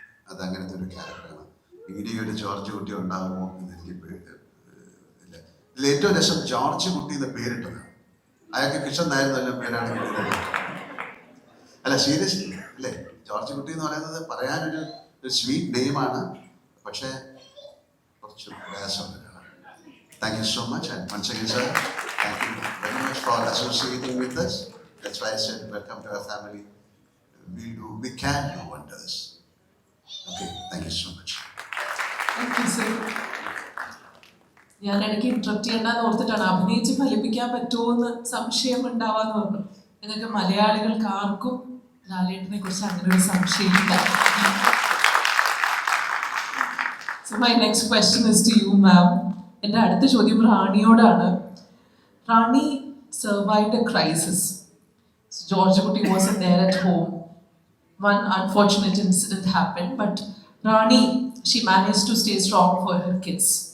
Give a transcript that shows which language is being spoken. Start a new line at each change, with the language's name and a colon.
Malayalam: അതങ്ങനത്തെ ഒരു ക്യാരക്ടറാണ്. ഇങ്ങനെ ഒരു ജോർജ് കുട്ടി ഉണ്ടാകുമോ എന്ന് എനിക്ക് ഇല്ല. ഇതിൽ ഏറ്റവും രസം ജോർജ് കുട്ടി എന്ന് പേരിട്ടതാണ്. അയാൾക്ക് കിഷൻ നായർ നല്ല പേരാണ് കിട്ടുന്നത്. അല്ല സീരിയസ്ലി അല്ലേ, ജോർജ് കുട്ടി എന്ന് പറയുന്നത് പറയാനൊരു സ്വീറ്റ് നെയിമാണ്, പക്ഷേ കുറച്ച് പ്രയാസമുള്ള.
English: Thank you so much, and once again, sir, thank you very much for associating with us. That's why I said, welcome to our family. We can do wonders. Okay, thank you so much. Thank you, sir.
Malayalam: ഞാൻ ഇടയ്ക്ക് interrupt ചെയ്യണ്ടെന്ന് ഓർത്തിട്ടാണ്, അഭിനയിച്ച് ഫലിപ്പിക്കാൻ പറ്റുമോ എന്ന് സംശയം ഉണ്ടാവാന്ന് പറഞ്ഞു. നിങ്ങൾക്ക് മലയാളികൾക്ക് ആർക്കും ലാലേട്ടനെ കുറിച്ച് അങ്ങനെ ഒരു സംശയമില്ല.
English: So my next question is to you, ma'am.
Malayalam: എൻ്റെ അടുത്ത ചോദ്യം റാണിയോടാണ്.
English: Rani survived a crisis. So George Kutti wasn't there at home. One unfortunate incident happened, but Rani, she managed to stay strong for her kids.